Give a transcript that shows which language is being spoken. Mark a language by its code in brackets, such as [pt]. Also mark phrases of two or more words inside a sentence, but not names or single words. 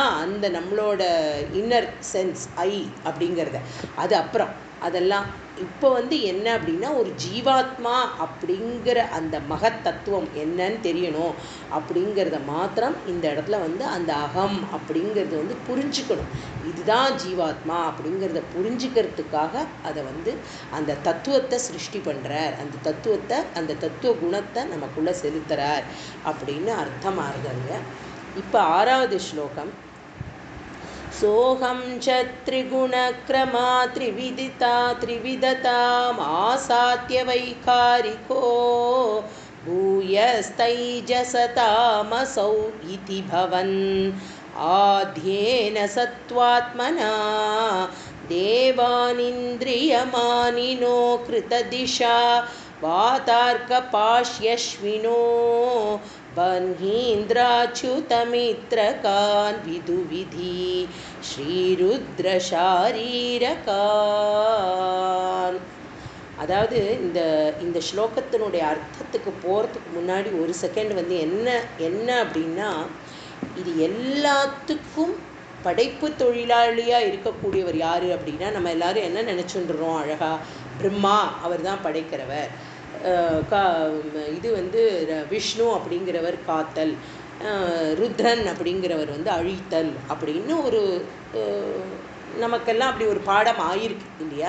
[ta] அந்த நம்மளோட [en] inner sense [ta] அப்படிங்கிறத அது அப்புறம் அதெல்லாம் இப்போ வந்து என்ன அப்படின்னா, ஒரு ஜீவாத்மா அப்படிங்கிற அந்த மகத் தத்துவம் என்னன்னு தெரியணும் அப்படிங்கிறத மாத்திரம் இந்த இடத்துல வந்து அந்த அகம் அப்படிங்கிறது வந்து புரிஞ்சுக்கணும். இதுதான் ஜீவாத்மா அப்படிங்கிறத புரிஞ்சுக்கிறதுக்காக அதை வந்து அந்த தத்துவத்தை சிருஷ்டி பண்ணுறார், அந்த தத்துவ குணத்தை நமக்குள்ளே செலுத்துறார் அப்படின்னு அர்த்தமாகுதுங்க. இப்போ 6வது ஸ்லோகம். [sa] सोऽहं च त्रिगुणक्रमा त्रिविधता आसाद्य वैकारिको भूयस्तैजसतामसौ इति भवन् आद्येन सत्त्वात्मना देवानिन्द्रियमानिनो कृतदिशा वातार्कपाश्यश्विनो बह्नीन्द्राच्युतमित्रकान् विदुविधि ஸ்ரீருத்ரசாரீரகான். [ta] அதாவது இந்த ஸ்லோகத்தினுடைய அர்த்தத்துக்கு போகிறதுக்கு முன்னாடி ஒரு செகண்ட் வந்து என்ன அப்படின்னா, இது எல்லாத்துக்கும் படைப்பு தொழிலாளியாக இருக்கக்கூடியவர் யார் அப்படின்னா, நம்ம எல்லாரும் என்ன நினச்சுட்டுறோம் அழகா, பிரம்மா அவர் தான் படைக்கிறவர், இது வந்து விஷ்ணு அப்படிங்கிறவர் காத்தல், ருத்ரன் அப்படிங்கிறவர் வந்து அழித்தல் அப்படின்னு ஒரு நமக்கெல்லாம் அப்படி ஒரு பாடம் ஆயிருக்கு இல்லையா?